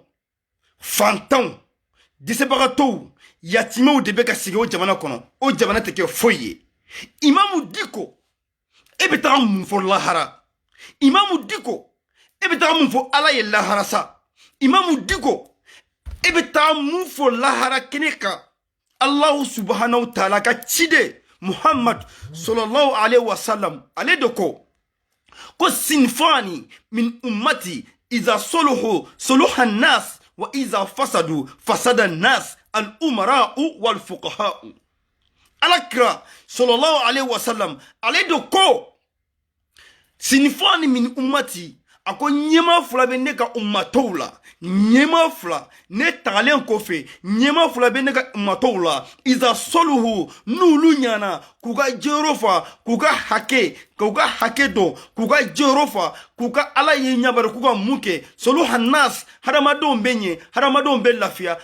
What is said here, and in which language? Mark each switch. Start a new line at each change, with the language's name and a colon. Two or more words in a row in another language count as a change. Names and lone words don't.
Bambara: fantanw dɛsɛbagatɔw yatimɛw de bɛ ka sigi o jamana kɔnɔ o jamana tɛ kɛ foyi ye imamu diko e bɛ taga mun fɔ lahara imamu diko e bɛ taga mun fɔ ala ye lahara sa imamu diko e bɛ taga mun fɔ lahara kɛnɛ kan
Arabic: الله سبحانه تعالى
Bambara: ka ciden muhammad
Arabic: صلى الله عليه وسلم
Bambara: ale de ko
Arabic: صنفان من أمتي إذا صلحا صلح الناس وإذا فسدا فسد الناس الأمراء والفقهاء الآخرة صلى الله عليه وسلم
Bambara: ale de ko
Arabic: صنفان من أمتي
Bambara: a ko ɲɛma fila bɛ ne ka ummatow la ɲɛma fila ne tagalen kɔfɛ ɲɛma fila bɛ ne ka ummatow la
Arabic: إذا صلحوا
Bambara: n'olu ɲana k'u ka jɛyɔrɔ fa k'u ka hakɛ dɔn k'u ka jɛyɔrɔ fa k'u ka ala ye ɲabari k'u ka mun kɛ
Arabic: صلح الناس
Bambara: hadamadenw bɛ ɲɛ hadamadenw bɛ lafiya